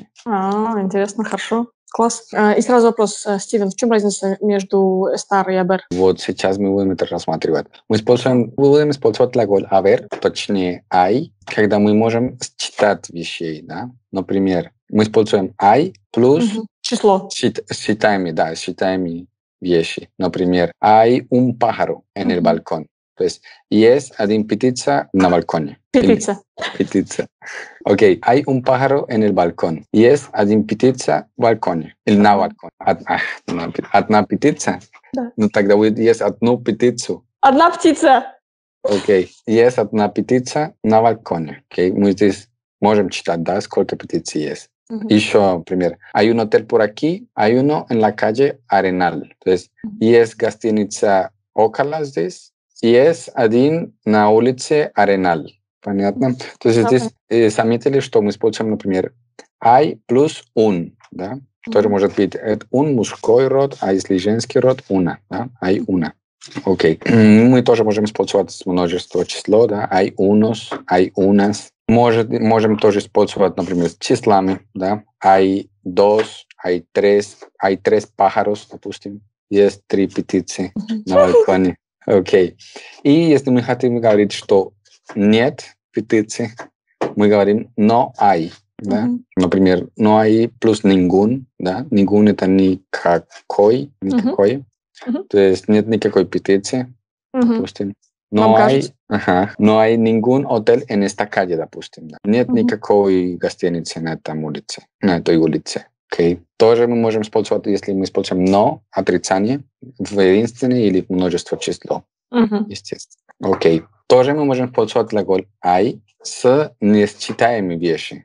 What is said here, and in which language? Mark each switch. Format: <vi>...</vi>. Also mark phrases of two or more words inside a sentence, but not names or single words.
<ru>Интересно, хорошо. Класс. И сразу вопрос, Стивен, в чем разница между estar и haber? Вот сейчас мы будем это рассматривать. Мы будем использовать глагол haber, точнее ай, когда мы можем считать вещей, да? Например, мы используем ай плюс Мгм. Число. считаемые вещи. Например,</ru> <es>hay un pájaro en el Мгм. balcón.</es> <ru>То есть есть один птица на балконе. Петица. Птица. Окей,</ru> <es>hay un pájaro en el balcón.</es> <ru>Есть один птица в балконе. Или на Ага. балконе. Одна птица? Да. Ну тогда будет есть одну птицу. Одна птица. Окей, есть одна птица на балконе. Окей, мы здесь можем читать, да, сколько птиц есть. Мгм. Еще пример.</ru> <es>Hay un hotel por aquí, hay uno en la calle Arenal.</es> <ru>То есть есть гостиница около здесь, есть один на улице Arenal. Понятно? То есть Да, здесь заметили, что мы используем, например, hay плюс un, да? Тоже Мгм. может быть un мужской род, а если женский род,</ru> <es>una,</es> <ru>да?</ru> <es>Hay una.</es> <ru>Окей. Мы тоже можем использовать множество число, да?</ru> <es>Hay unos, hay unas.</es> <ru>Можем тоже использовать, например, с числами, да?</ru> <es>Hay dos, hay tres pájaros,</es> <ru>допустим. Есть три птицы на балконе. Окей. И если мы хотим говорить, что нет птицы, мы говорим</ru> <es>no hay,</es> <ru>да? Мгм. Например,</ru> <es>no hay</es> <ru>плюс ningún, да? Ningún это никакой. Мгм. То есть нет никакой птицы, Мгм. допустим. Вам кажется?</ru> <es>No hay ningún hotel en esta calle,</es> <ru>допустим. Да. Нет Мгм. никакой гостиницы на этой улице. Окей. Тоже мы можем использовать, если мы используем но, отрицание, в единственное или в множество число, Мгм. естественно. Окей. Тоже мы можем использовать глагол hay с несчитаемыми вещами.</ru>